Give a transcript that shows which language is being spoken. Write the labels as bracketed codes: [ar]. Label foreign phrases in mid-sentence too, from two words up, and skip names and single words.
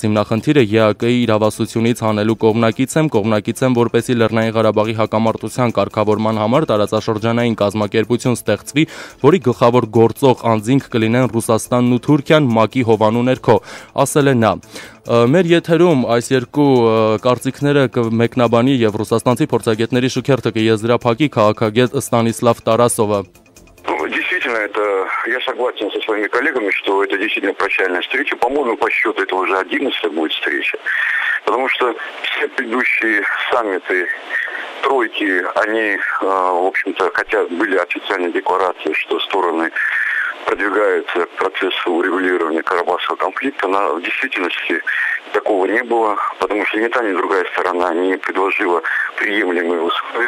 [hy] հիմնախնդիրը ԵԱԿ-ի իրավասությունից հանելու կողմնակից եմ, որպեսզի Լեռնային Ղարաբաղի հակամարտության կարգավորման համար տարածաշրջանային կազմակերպություն ստեղծվի, որի գլխավոր գործող անձինք կլինեն Ռուսաստանն ու Թուրքիան ՄԱԿ-ի հովանու ներքո, ասել է նա։ Մեր եթերում այս երկու կարծիքները կմեկնաբանի եւ ռուսաստանցի փորձագետների շքերթը կեզրափակի քաղաքագետ Ստանիսլավ Տարասովը։ [ru] Действительно, я согласен со своими коллегами, что это действительно прощальная встреча. По-моему, по счету это уже 11-я будет встреча. Потому что все предыдущие саммиты тройки, они, в общем-то, хотя были официальные декларации, что стороны продвигаются к процессу урегулирования Карабахского конфликта, но в действительности такого не было, потому что ни та, ни другая сторона не предложила приемлемые условия.